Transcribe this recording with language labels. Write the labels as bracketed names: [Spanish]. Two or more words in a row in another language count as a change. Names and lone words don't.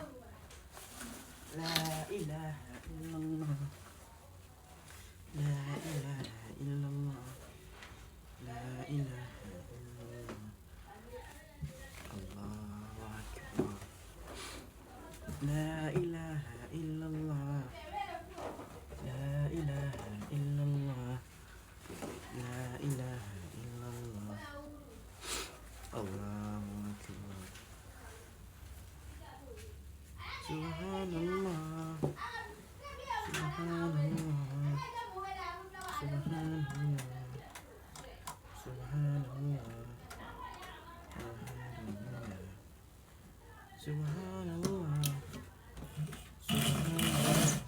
[Arabic] لا إله إلا الله، لا إله إلا الله، لا إله إلا الله، الله أكبر. لا إله إلا الله، لا إله إلا الله، لا إله إلا الله، الله أكبر. سبحان الله، سبحان الله، سبحان الله، سبحان الله، الحمد لله، سبحان الله، سبحان الله,